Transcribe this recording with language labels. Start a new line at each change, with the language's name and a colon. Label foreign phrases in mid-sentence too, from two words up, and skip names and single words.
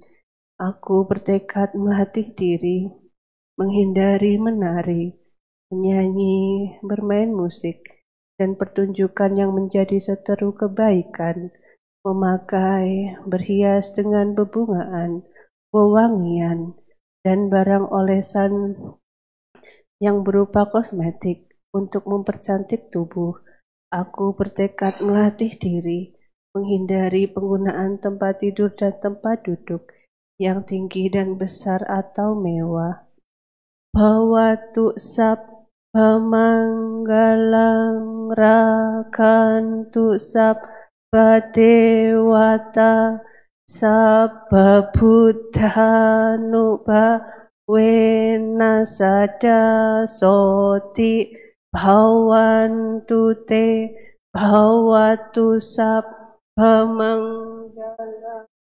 Indonesian: Aku bertekad melatih diri menghindari menari, menyanyi, bermain musik, dan pertunjukan yang menjadi seteru kebaikan, memakai, berhias dengan bebungaan, wewangian, dan barang olesan yang berupa kosmetik untuk mempercantik tubuh. Aku bertekad melatih diri menghindari penggunaan tempat tidur dan tempat duduk yang tinggi dan besar atau mewah.
Pali: Bhavatu sabba manggalang rakantu sabba dewata sabba buddhanubhavena sada soti bhavantu te bhavatu sabba manggalang.